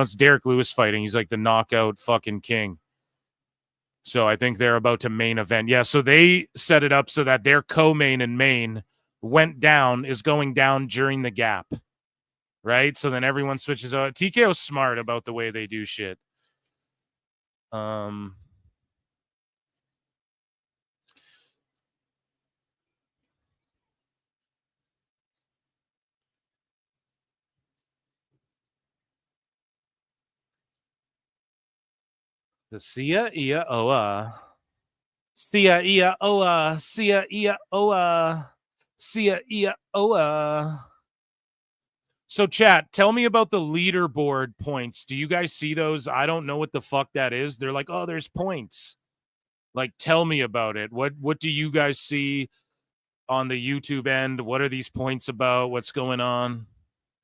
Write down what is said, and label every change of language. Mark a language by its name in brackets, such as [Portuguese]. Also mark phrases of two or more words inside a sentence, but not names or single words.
[English] It's Derek Lewis fighting. He's like the knockout fucking king. So I think they're about to main event. Yeah. So they set it up so that their co-main and main is going down during the gap. Right. So then everyone switches out. TKO's smart about the way they do shit. The Sia Ia Oa. Sia Ia Oa. Sia Ia Oa. Sia Ia Oa. So, chat, tell me about the leaderboard points. Do you guys see those? I don't know what the fuck that is. They're like, oh, there's points. Like, tell me about it. What do you guys see on the YouTube end? What are these points about?